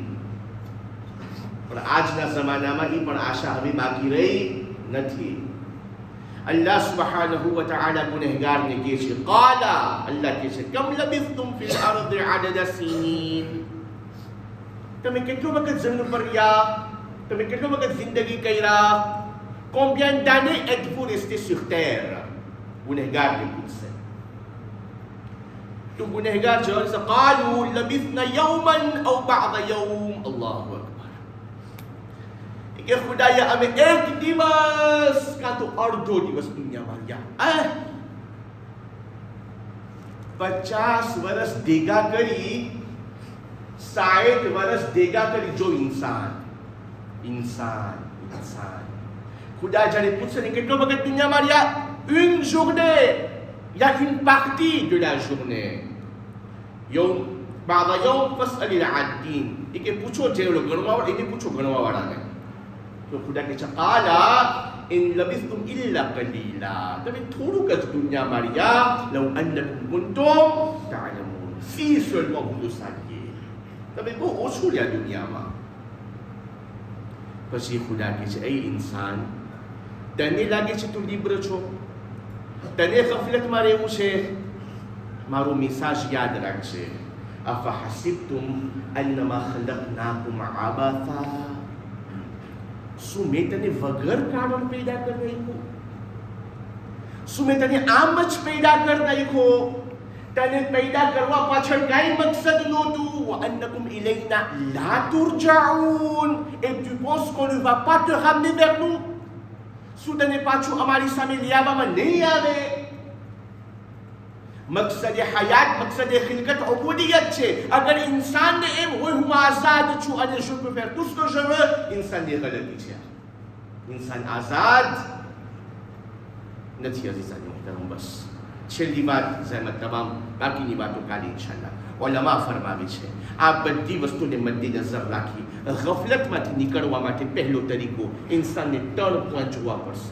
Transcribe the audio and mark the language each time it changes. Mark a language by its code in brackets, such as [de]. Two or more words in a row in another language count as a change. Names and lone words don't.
[gu] પણ આજના જમાનામાં એ પણ આશા હવે બાકી રહી નથી. [ar] الله سبحانه وتعالى [gu] ગુનેહગારને કહે છે, કાલા, અલ્લાહ કહે છે, [ar] كم لبثتم في الأرض عدد سنين. [gu] તમે કેટલો વખત જમીન પર રહ્યા? તમે કેટલો વખત જિંદગી કર્યા? [fr] Combien d'années êtes-vous resté sur terre? [gu] ગુનેહગાર ને પૂછશે. તો ગુનેહગાર જવાબ છે, [ar] قالوا لبثنا يوما او بعض يوم. الله أكبر. [gu] કે ખુદાએ અમે એક દિવસ કાં તો અડધો દિવસ દુનિયામાં રહ્યા. 50 વર્ષ ભેગા કરી, 60 વર્ષ ભેગા કરી. જો ઇન્સાન ખુદા જ્યારે પૂછશે ને કેટલો વખત દુનિયામાં રહ્યા? [fr] une journée, il y a une partie de la journée. [ar] يوم بعد يوم فاسأل العادين. [gu] એ કે પૂછો જે ગણવા એને પૂછો ગણવા વાળાને. તો ખુદા કહે છે, [ar] قال إن لبثتم إلا قليلا. [gu] તમે થોડુંક જ દુનિયામાં રહ્યા. [ar] لو أنكم كنتم تعلمون. [fr] si seulement vous le saviez. [gu] તમે બહુ ઓછું રહ્યા દુનિયામાં. પછી ખુદા કહે છે, એ ઇન્સાન, તને લાગે છે તું લીબ્ર છો? તને ગફલતમાં રહેવું છે? મારો મિસાજ યાદ રાખજે. [ar] أفحسبتم أنما خلقناكم عبثا. [gu] શું મેં તને વગર કારણ પેદા કરી નાખ્યો? શું મેં તને આમ જ પેદા કરી નાખ્યો? તને પેદા કરવા પાછળ કાંઈ મકસદ નહોતું. [ar] وأنكم إلينا لا ترجعون. [fr] Et tu penses qu'on ne va pas te ramener vers nous? [gu] શું તને પાછું અમારી સામે લઈ આવવામાં નહીં આવે? મકસદ હયાત, મકસદ ખિલકત ઉબૂદિયત છે. અગર ઇન્સાનને એમ હોય હું આઝાદ છું અને [fr] je peux faire tout ce que je veux, [gu] ઇન્સાનની ગલતી છે. ઇન્સાન આઝાદ નથી. [ur] عزیزانِ محترم, [gu] બસ છેલ્લી વાત જહેમત તમામ, બાકીની વાતો કાલે ઇન્શાઅલ્લાહ. ઉલમા ફરમાવે છે આ બધી વસ્તુને મદ્દેનજર રાખી ગફલતમાંથી નીકળવા માટે પહેલો તરીકો ઇન્સાનને 3 પોઈન્ટ જોવા પડશે.